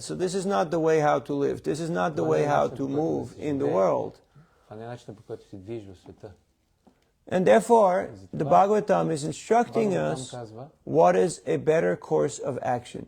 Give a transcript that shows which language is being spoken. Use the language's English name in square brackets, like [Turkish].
[English] So this is not the way how to live. This is not the way how to move in the world. [Bulgarian] Това не е начинът, по който се движи в света. [English] And therefore, the Bhagavatam is instructing us what is a better course of action.